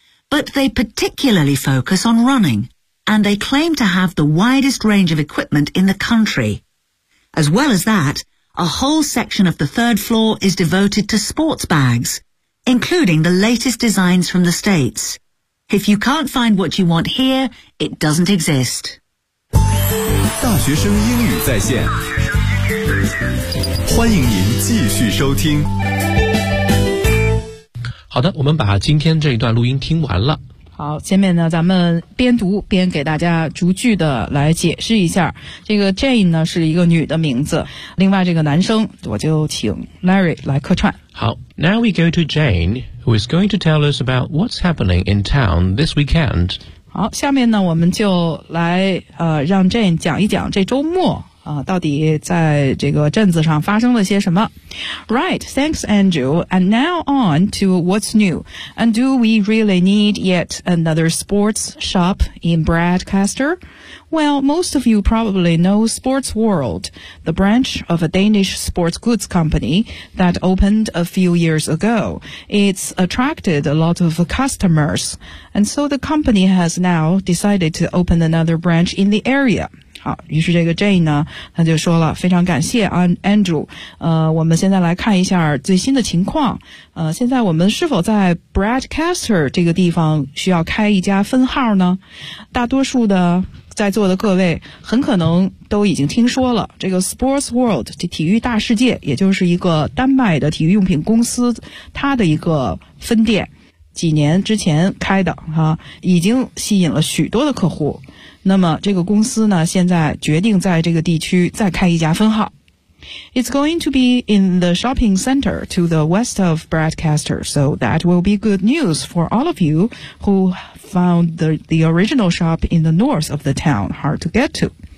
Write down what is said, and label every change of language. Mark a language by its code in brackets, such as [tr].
[en] But they particularly focus on running, and they claim to have the widest range of equipment in the country. As well as that, a whole section of the third floor is devoted to sports bags, including the latest designs from the States. If you can't find what you want here, it doesn't exist. [zh] 大学生英语在线，欢迎您继续收听。好的，我们把今天这一段录音听完了。好，下面呢，咱们边读边给大家逐句的来解释一下。这个 Jane 呢是一个女的名字，另外这个男生我就请 Larry 来客串。 [en] 好 ，Now we go to Jane, who is going to tell us about what's happening in town this weekend. [zh] 好，下面呢，我们就来让 Jane 讲一讲这周末到底在这个镇子上发生了些什么。 [en] Right, thanks Andrew. And now on to what's new. And do we really need yet another sports shop in Bradcaster? Well, most of you probably know Sports World, the branch of a Danish sports goods company that opened a few years ago. It's attracted a lot of customers. And so the company has now decided to open another branch in the area. [zh] 好，于是这个 Jane 呢，他就说了，非常感谢 Andrew， 我们现在来看一下最新的情况，现在我们是否在 Bradcaster 这个地方需要开一家分号呢？大多数的在座的各位很可能都已经听说了，这个 Sports World， 这体育大世界，也就是一个丹麦的体育用品公司，它的一个分店，几年之前开的哈，已经吸引了许多的客户。那么这个公司呢，现在决定在这个地区再开一家分号。 [en] It's going to be in the shopping center to the west of Bradcaster, so that will be good news for all of you who found the original shop in the north of the town hard to get to.